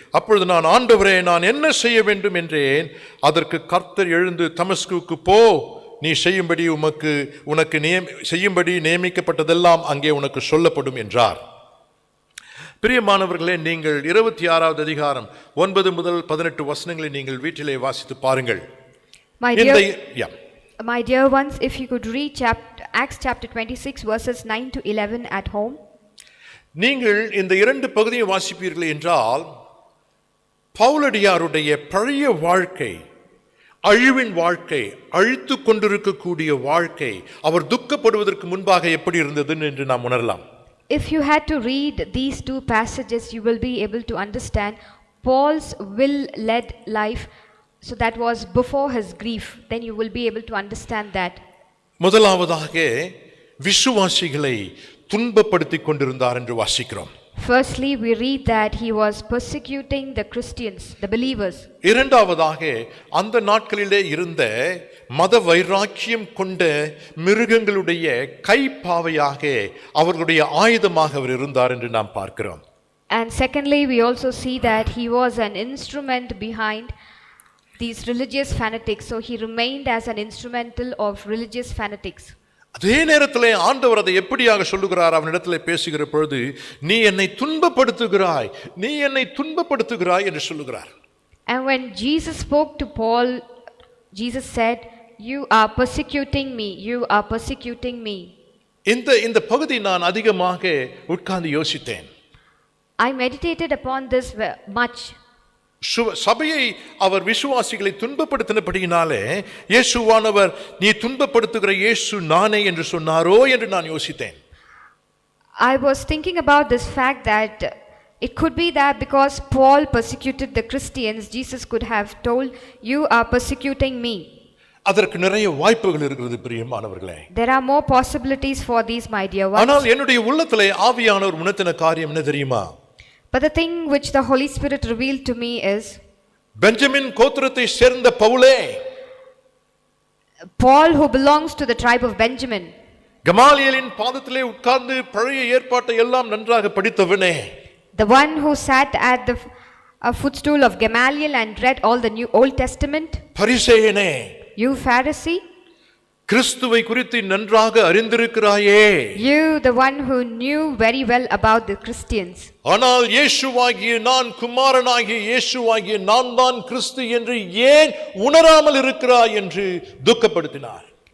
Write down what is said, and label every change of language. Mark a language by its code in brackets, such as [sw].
[ta] அப்பொழுது நான், ஆண்டவரே, நான் என்ன செய்ய வேண்டும் என்றேன். அதற்கு கர்த்தர் எழுந்து, தமஸ்குவுக்கு போ, நீ செய்யும்படி உனக்கு செய்யும்படி நியமிக்கப்பட்டதெல்லாம் அங்கே உனக்கு சொல்லப்படும் என்றார். பிரியமானவர்களே, நீங்கள் 26வது அதிகாரம் 9 முதல் 18 வசனங்களை நீங்கள் வீட்டிலே வாசித்து பாருங்கள். [en] My dear ones, if you could read Acts chapter 26 verses 9 to 11 at home. [ta] நீங்கள் இந்த 2 பகுதியை வாசிப்பீர்கள் என்றால், பவுலடியாருடைய பழைய வாழ்க்கை, அழிவின் வாழ்க்கை, அழித்து கொண்டிருக்கக்கூடிய வாழ்க்கை, அவர் துக்கப்படுவதற்கு முன்பாக எப்படி இருந்தது என்று நாம் உணரலாம். [en] If you had to read these 2 passages, you will be able to understand Paul's will-led life. So that was before his grief. Then you will be able to understand that. [ta] முதலாவதாக விசுவாசிகளை துன்பப்படுத்திக் கொண்டிருந்தார் என்று வாசிக்கிறோம். [en] Firstly, we read that he was persecuting the Christians, the believers. [ta] இரண்டாவதாக, அந்த நாட்களிலே இருந்த மத வைராக்கியம் கொண்ட மிருகங்களுடைய கைப்பாவையாக, அவர்களுடைய ஆயுதமாக அவர் இருந்தார் என்று நாம் பார்க்கிறோம். [en] And secondly, we also see that he was an instrument behind these religious fanatics. So he remained as an instrumental of religious fanatics. [ta] அதே நேரத்திலே ஆண்டவர் அதை எப்படியாக சொல்லுகிறார். அவனிடத்திலே பேசுகிற பொழுது, நீ என்னை துன்பப்படுத்துகிறாய், நீ என்னை துன்பப்படுத்துகிறாய் என்று சொல்லுகிறார். [en] And when Jesus spoke to Paul, Jesus said, you are persecuting me, you are persecuting me. [ta] இந்த பகுதி நான் அதிகமாக உட்கார்ந்து யோசித்தேன். [en] I meditated upon this much. [ta] சபையை அவர் விசுவாசிகளை துன்பப்படுத்தினபடியினாலே இயேசுவானவர், நீ துன்பப்படுத்துகிற இயேசு நானே என்று சொன்னாரோ என்று நான் யோசித்தேன். [en] I was thinking about this fact that it could be that because Paul persecuted the Christians, Jesus could have told, you are persecuting me. [ta] அதற்கு நிறைய வாய்ப்புகள் இருக்கிறது பிரியமானவர்களே. [en] There are more possibilities for these, my dear ones. [ta] ஆனால் என்னுடைய உள்ளத்திலே ஆவியானவர் உணர்த்தின காரியம் என்ன தெரியுமா? [en] But the thing which the Holy Spirit revealed to me is, [ta] Benjamin கோத்திரத்தை சேர்ந்த பவுலே, [en] Paul, who belongs to the tribe of Benjamin, [ta] கமாலியலின் பாதத்திலே உட்கார்ந்து பழைய ஏற்பாட்டை எல்லாம் நன்றாக படித்தவனே, [en] the one who sat at the footstool of Gamaliel and read all the Old Testament, [ta] பரிசேயனே, [en] you Pharisee, [ta] கிறிஸ்துவை குறித்து நன்றாக அறிந்திருக்கிறாயே, [en] you the one who knew very well about the Christians, [ta] ஆனால் இயேசுவாகிய நான், குமாரனாகிய இயேசுவாகிய நான் தான் கிறிஸ்து என்று ஏன் உணராமல் இருக்கிறாய் என்று துக்கப்படுத்தினார்.